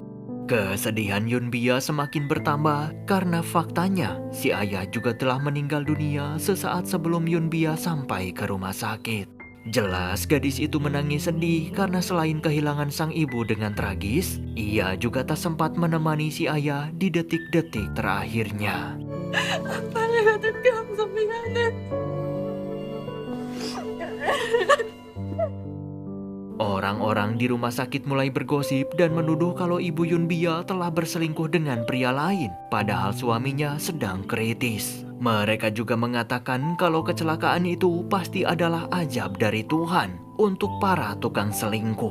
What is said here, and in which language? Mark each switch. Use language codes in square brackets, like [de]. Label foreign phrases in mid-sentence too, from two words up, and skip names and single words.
[id] Kesedihan Yunbia semakin bertambah karena faktanya si ayah juga telah meninggal dunia sesaat sebelum Yunbia sampai ke rumah sakit. Jelas gadis itu menangis sedih karena selain kehilangan sang ibu dengan tragis, ia juga tak sempat menemani si ayah di detik-detik terakhirnya. [ko] 빨리 가줄게, 항상 미안해. [id] Orang-orang di rumah sakit mulai bergosip dan menuduh kalau ibu Yunbia telah berselingkuh dengan pria lain, padahal suaminya sedang kritis. Mereka juga mengatakan kalau kecelakaan itu pasti adalah ajab dari Tuhan untuk para tukang selingkuh.